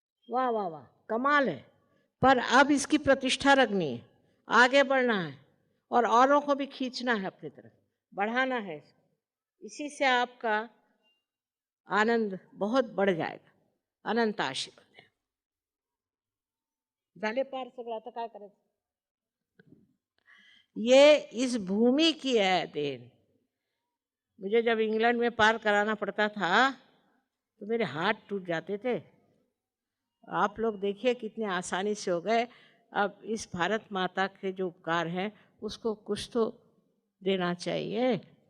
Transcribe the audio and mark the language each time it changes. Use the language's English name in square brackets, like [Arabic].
[Hindi] वाह वाह वाह, कमाल है। पर अब इसकी प्रतिष्ठा रखनी है, आगे बढ़ना है और औरों को भी खींचना है अपनी तरफ, बढ़ाना है इसको। इसी से आपका आनंद बहुत बढ़ जाएगा। अनंत आशीर्वाद है। [Marathi] झाले पार सगळं, आता काय करायचं? [Hindi] ये इस भूमि की है देन। मुझे जब इंग्लैंड में पार कराना पड़ता था तो मेरे हाथ टूट जाते थे। आप लोग देखिए कितने आसानी से हो गए। अब इस भारत माता के जो उपकार हैं उसको कुछ तो देना चाहिए।